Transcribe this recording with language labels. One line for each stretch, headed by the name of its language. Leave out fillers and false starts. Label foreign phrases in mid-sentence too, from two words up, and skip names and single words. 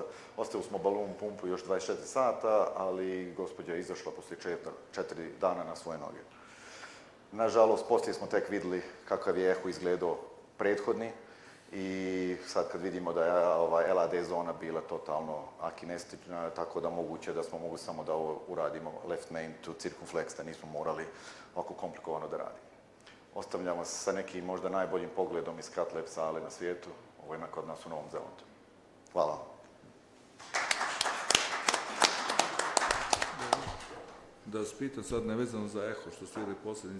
Bosnian: Ostavili smo balon pumpu još 24 sata, ali gospođa je izašla poslije 4 dana na svoje noge. Nažalost, poslije smo tek vidjeli kakav je eho izgledao prethodni i sad kad vidimo da je LAD zona bila totalno akinestična, tako da moguće da smo mogli samo da ovo uradimo
English: left main to circumflex,
Bosnian: da nismo morali ovako komplikovano da radimo. Ostavljamo se sa nekim možda najboljim pogledom iz
English: cath lab
Bosnian: sale na svijetu. Ovo je kod nas u Novom Zelandu. Hvala. Da vas pitam sad nevezano za eho što ste vidjeli posljednji.